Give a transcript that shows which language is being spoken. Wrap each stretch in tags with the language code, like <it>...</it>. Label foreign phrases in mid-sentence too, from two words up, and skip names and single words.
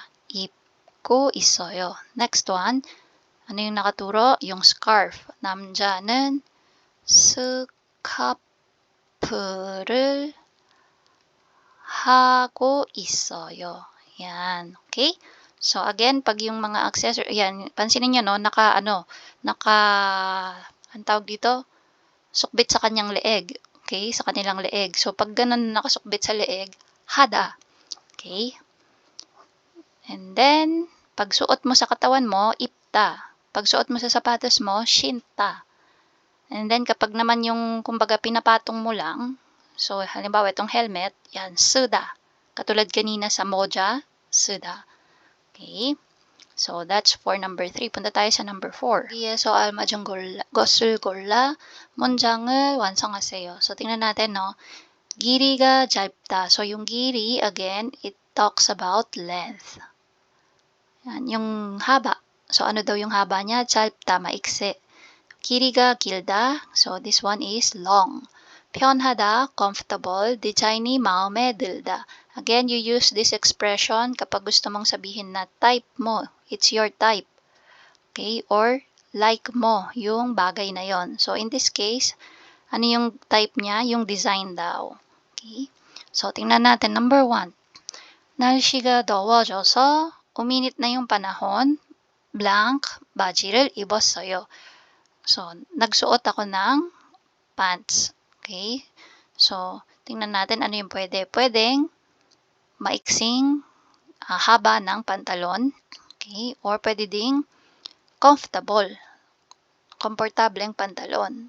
<ko>입고 있어요.</ko> <en>Next one,</en> <tl>ano yung nakaturo? Yung scarf.</tl> <ko>남자는 스카프를 하고 있어요.</ko> <tl>Yan. Okay? So, again, pag yung mga accessory, yan, pansinin nyo, no, ang tawag dito, sukbit sa kanyang leeg. Okay? Sa kanilang leeg. So, pag ganun nakasukbit sa leeg, hada. Okay? And then, pag suot mo sa katawan mo, ipta. Pag suot mo sa sapatos mo, shinta. And then, kapag naman yung, kumbaga, pinapatong mo lang, so, halimbawa, itong helmet, yan, 쓰다. Katulad kanina sa moja, 쓰다. Okay?</tl> <en>So, that's for number 3.</en> <tl>Punta tayo sa number 4. So,</tl> <ko>알맞은 것을 골라 문장을 완성하세요.</ko> <tl>So, tingnan natin, no?</tl> <ko>길이가 짧다.</ko> <tl>So, yung 길이,</tl> <en>again, it talks about length.</en> <tl>Yan, yung haba. So, ano daw yung haba niya?</tl> <ko>짧다, maiksi. 길이가 길다.</ko> <en>So, this one is long.</en> <ko>편하다, comfortable. 디자인이 마음에 들다.</ko> <en>Again, you use this expression kapag</en> <tl>gusto mong sabihin na type mo.</tl> <en>It's your type. Okay? Or</en> <tl>like mo yung bagay na yon.</tl> <en>So, in this case,</en> <tl>ano yung type niya? Yung design daw. Okay? So, tingnan natin. Number 1.</tl> <ko>날씨가 더워져서</ko> <tl>uminit na yung panahon.</tl> <ko>Blank, 바지를 입었어요.</ko> <tl>So, nagsuot ako ng pants. Okay? So, tingnan natin ano yung pwede. Pwedeng maiksing haba ng pantalon. Okay? Or pwede ding comfortable. Komportableng pantalon.</tl>